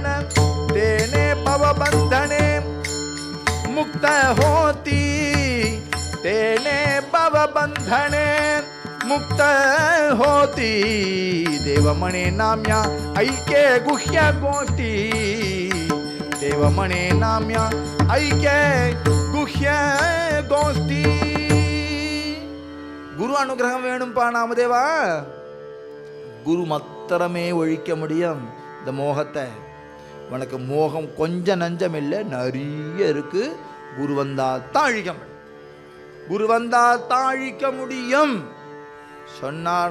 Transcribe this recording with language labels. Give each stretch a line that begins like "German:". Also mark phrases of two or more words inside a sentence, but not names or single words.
Marathi: तेने भवबंधने मुक्त होती, तेने भवबंधने मुक्त होती. देवमणे नाम्या ऐक्य गुह्य गोष्टी, देवमणे नाम्या ऐक्य गुह्य गोष्टी.
Tamil: குரு அனுகிரகம் வேணும்பா நாமதேவா. குரு மாத்திரமே ஒழிக்க முடியும் இந்த மோகத்தை. உனக்கு மோகம் கொஞ்சம் நஞ்சம் இல்லை, நிறைய இருக்கு. குரு வந்தால் தான் அழிக்க முடியும், குரு வந்தால் தான் அழிக்க முடியும் சொன்னார்.